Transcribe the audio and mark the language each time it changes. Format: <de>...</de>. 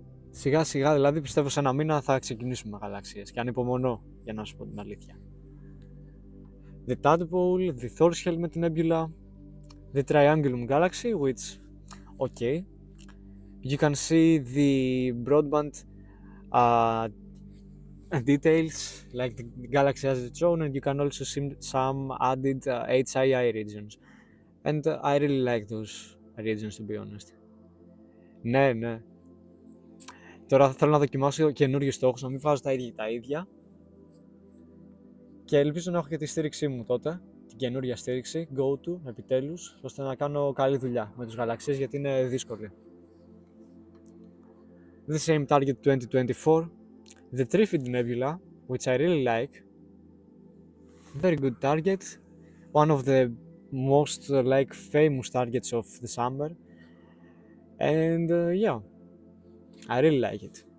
<el>Σιγά σιγά, δηλαδή πιστεύω σε ένα μήνα θα ξεκινήσουμε γαλαξίες και ανυπομονώ, για να σου πω την αλήθεια.</el> <en>The Tadpole, the Thor's Helmet Nebula, the Triangulum Galaxy, which, okay, you can see the broadband details, like the galaxy has its own, and you can also see some added HII regions. And I really like those regions, to be honest.</en> <el>Ναι. Τώρα θέλω να δοκιμάσω καινούριους στόχους, να μην βάζω τα ίδια. Και ελπίζω να έχω και τη στήριξή μου τότε, την καινούρια στήριξη, go to, επιτέλους, ώστε να κάνω καλή δουλειά με τους γαλαξίες, γιατί είναι δύσκολη.</el> <en>The same target 2024, the Trifid Nebula, which I really like. Very good target, one of the most like famous targets of the summer, and yeah, I really like it.</en>